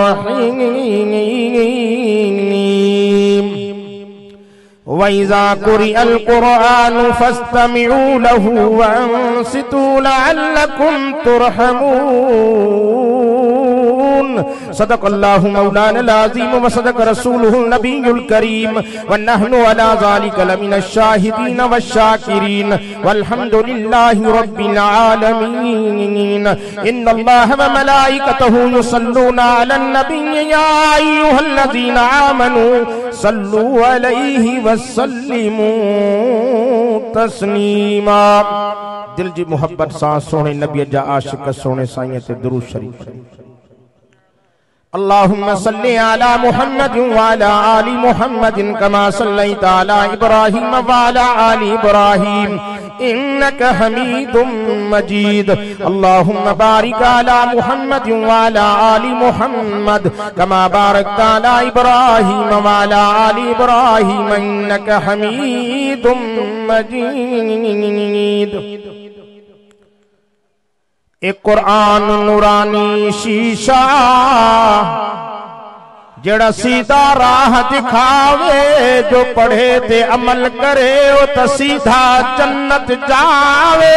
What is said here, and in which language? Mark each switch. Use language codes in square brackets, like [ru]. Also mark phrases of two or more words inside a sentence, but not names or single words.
[ar] رحيم وإذا قرئ القرآن فاستمعوا له وأنصتوا لعلكم ترحمون. صدق الله مولانا العظيم وصدق رسوله النبي الكريم ونحن على ذلك لمن الشاهدين والشاكرين والحمد لله رب العالمين. إن الله وملائكته يصلون على النبي يا أيها الذين آمنوا صلوا عليه وسلموا تسليما. [sd] دل جي محبت سان سوني نبي جا عاشق سوني سائين تي درود شريف. [ar] اللهم صل على محمد وعلى آل محمد كما صليت على إبراهيم وعلى آل إبراهيم إنك حميد مجيد. اللهم بارك على محمد وعلى آل محمد كما باركت على إبراهيم وعلى آل إبراهيم إنك حميد مجيد. [pa] اک قرآن نورانی شیشہ جڑا سدھا راہ دکھاوے، جو پڑھے تے عمل کرے وہ تو سدھا جنت جاوے.